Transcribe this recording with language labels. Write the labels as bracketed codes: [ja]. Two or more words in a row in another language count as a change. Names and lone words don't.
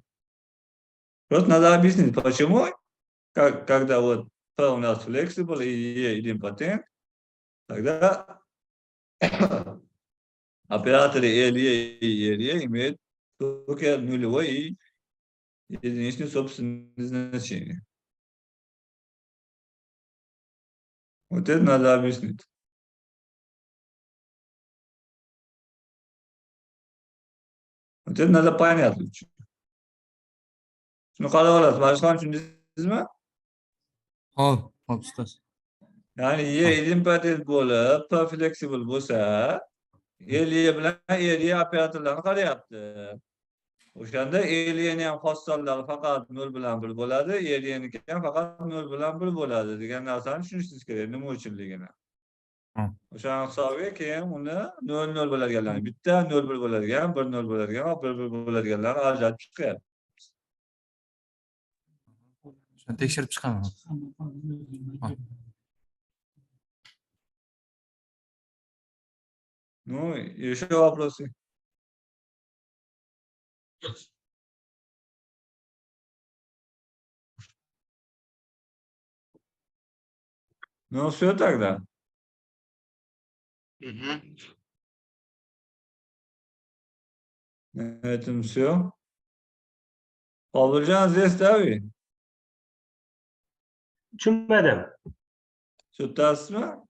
[ru] Просто надо объяснить, почему, когда вот P у нас flexible и E идемпотент, тогда операторы LE и LE имеют только нулевое и единичное собственное значение. Вот это надо объяснить. Вот это надо понять лучше. Ну, когда [uz] olasiz, boshqa tushundingizmi? Hop, ustoz. Ya'ni E idempotent bo'lib, P flexible bo'lsa, LE bilan LE operatorlarni qarayapti. O'shanda LEni ham xos sonlari faqat 0 bilan 1 bo'ladi, LEniki ham faqat 0 bilan 1 bo'ladi degan narsani tushunishingiz kerak, nima uchunligini. O'sha hisobiga keyin uni 0 0 bo'ladiganlarni bitta 0 1 bo'ladigan, 1 0 bo'ladigan va 1 1 bo'ladiganlarni ajratib chiqyapti. Shuni tekshirib chiqaman. [ru] Ну, еще вопросы? Ну, все тогда. Мгм. На этом все. Olurcan здесь tabii. [uz] Tushunmadim. Tutasizmi?